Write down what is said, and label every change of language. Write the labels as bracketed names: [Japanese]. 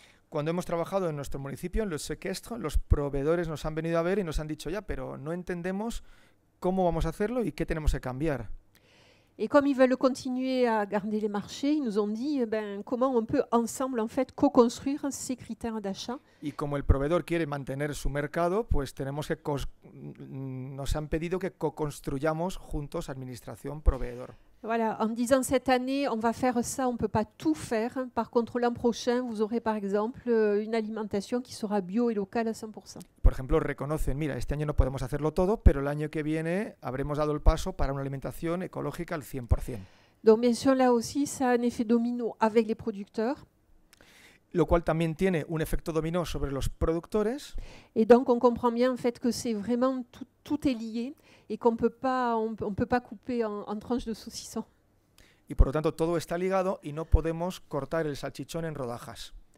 [Spanish] Cuando hemos trabajado en nuestro municipio, en los sequestros, los proveedores nos han venido a ver y nos han dicho ya, pero no entendemos cómo vamos a hacerlo y qué tenemos que cambiar. [French] Et comme ils veulent continuer à garder les marchés, ils nous ont dit comment on peut ensemble en fait co-construire ces critères d'achat. [Spanish] Y como el proveedor quiere mantener su mercado, pues tenemos que nos han pedido que co-construyamos juntos administración proveedor. [French] Voilà, en disant cette année, on va faire ça, on ne peut pas tout faire. Par contre, l'an prochain, vous aurez par exemple une alimentation qui sera bio et locale à 100%. [Spanish] Por ejemplo, reconocen, mira, este año no podemos hacerlo todo, pero el año que viene habremos dado el paso para una alimentación ecológica al 100%. [French] Donc bien sûr, là aussi, ça a un effet domino avec les producteurs. [Spanish] Lo cual también tiene un efecto dominó sobre los productores. [French] Et donc, on comprend bien en fait que c'est vraiment tout est lié et qu'on peut pas, on peut pas couper en tranches de saucisson. [Spanish] Y por lo tanto, todo está ligado y no podemos cortar el salchichón en rodajas.